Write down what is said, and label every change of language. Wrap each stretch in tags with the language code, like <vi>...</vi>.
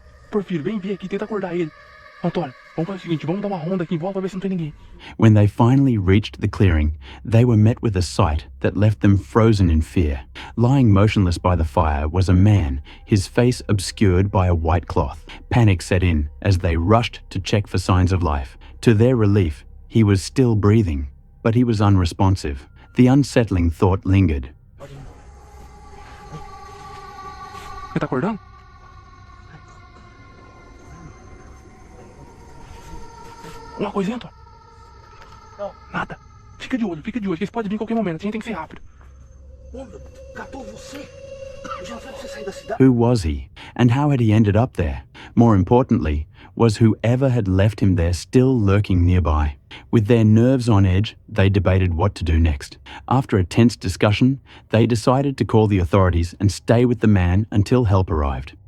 <pt>Porfírio, vem ver aqui, tenta acordar ele. Antônio, vamos fazer o seguinte, vamos dar uma ronda aqui em volta pra ver se não tem ninguém.</pt> <en>When they finally reached the clearing, they were met with a sight that left them frozen in fear. Lying motionless by the fire was a man, his face obscured by a white cloth. Panic set in as they rushed to check for signs of life. To their relief, he was still breathing, but he was unresponsive. The unsettling thought lingered.</en> <pt>Ele tá acordando? Uma coisinha, Antônio? Não. Nada. Fica de olho, que eles podem vir em qualquer momento, a gente tem que ser rápido. Catou você? Eu já falei pra você sair da cidade.</pt> <en>Who was he, and how had he ended up there? More importantly, was whoever had left him there still lurking nearby? With their nerves on edge, they debated what to do next. After a tense discussion, they decided to call the authorities and stay with the man until help arrived.</en>